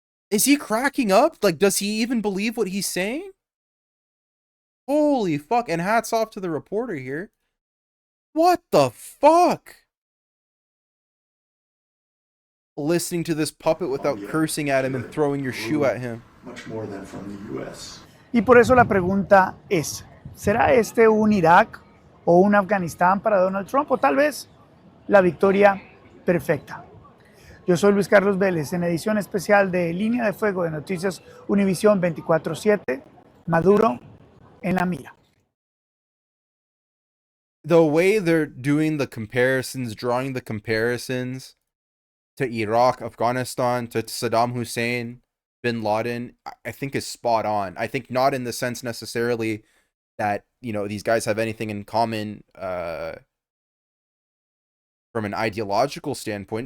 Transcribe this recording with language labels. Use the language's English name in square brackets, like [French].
[English] Is he cracking up? Like, does he even believe what he's saying? Holy fuck. And hats off to the reporter here. What the fuck? Listening to this puppet without cursing at him and throwing your shoe at him. Much more than from the U.S. [Spanish] Y por eso la pregunta es, ¿será este un Irak o un Afganistán para Donald Trump? O tal vez la victoria perfecta. Yo soy Luis Carlos Vélez en edición especial de Línea de Fuego de Noticias Univision 24/7, Maduro en la mira. [English] The way they're doing the comparisons, drawing the comparisons to Iraq, Afghanistan, to Saddam Hussein, Bin Laden, I think is spot on. I think not in the sense necessarily that, you know, these guys have anything in common from an ideological standpoint.